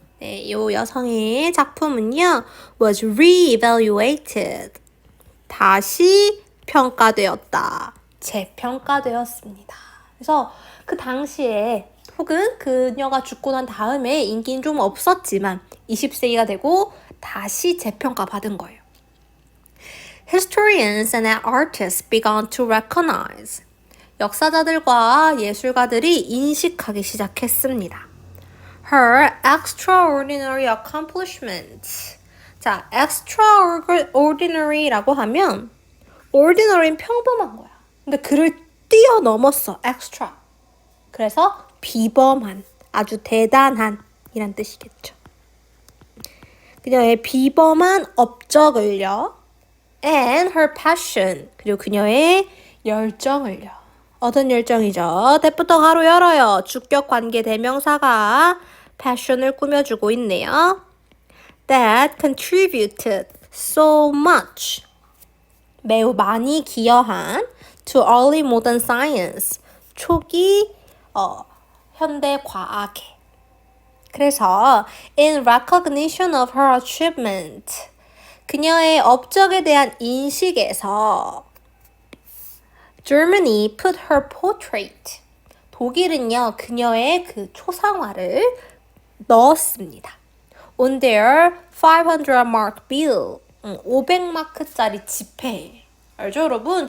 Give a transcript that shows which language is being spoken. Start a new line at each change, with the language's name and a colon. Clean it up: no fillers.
Korean: 네, 이 여성의 작품은요,
English: was re-evaluated.
Korean: 다시 평가되었다. 재평가되었습니다. 그래서 그 당시에 혹은 그녀가 죽고 난 다음에 인기는 좀 없었지만 20세기가 되고 다시 재평가 받은 거예요.
English: Historians and artists began to recognize.
Korean: 역사자들과 예술가들이 인식하기 시작했습니다.
English: Her extraordinary accomplishments.
Korean: 자, extraordinary라고 하면 ordinary는 평범한 거야. 근데 그를 뛰어넘었어, extra. 그래서 비범한, 아주 대단한 이란 뜻이겠죠. 그녀의 비범한 업적을요.
English: And her passion.
Korean: 그리고 그녀의 열정을요. 어떤 열정이죠? 대부터 가로 열어요. 주격 관계 대명사가 passion을 꾸며주고 있네요.
English: That contributed so much.
Korean: 매우 많이 기여한
English: to early modern science.
Korean: 초기 현대 과학에. 그래서
English: in recognition of her achievement.
Korean: 그녀의 업적에 대한 인식에서
English: Germany put her portrait.
Korean: 독일은요, 그녀의 그 초상화를 넣었습니다.
English: On their 500 mark bill.
Korean: 500마크짜리 지폐. 알죠, 여러분?